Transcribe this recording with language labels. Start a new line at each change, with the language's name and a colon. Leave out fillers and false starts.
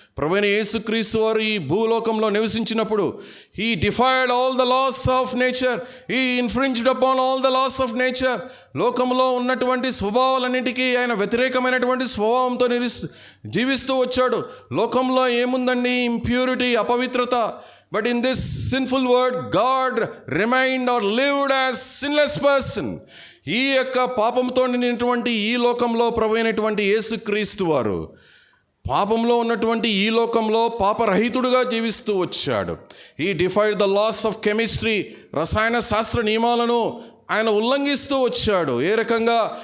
Telugu: ప్రభువైన యేసుక్రీస్తు వారు ఈ భూలోకంలో నివసించినప్పుడు
English: He defied all the laws of nature, he infringed upon all the laws of nature.
Telugu: లోకంలో ఉన్నటువంటి స్వభావాలన్నిటికీ ఆయన వ్యతిరేకమైనటువంటి స్వభావంతో జీవిస్తూ వచ్చాడు. లోకంలో ఏముందండి? ఇంప్యూరిటీ, అపవిత్రత.
English: But in this sinful world, God remained or lived as sinless person.
Telugu: ఈ యొక్క పాపంతో నిండినటువంటి ఈ లోకంలో ప్రభువైనటువంటి యేసుక్రీస్తు వారు పాపంలో ఉన్నటువంటి ఈ లోకంలో పాపరహితుడుగా జీవిస్తూ వచ్చాడు.
English: he defied the laws of chemistry,
Telugu: రసాయన శాస్త్ర నియమాలను ఆయన ఉల్లంఘిస్తూ వచ్చాడు. ఏ రకంగా?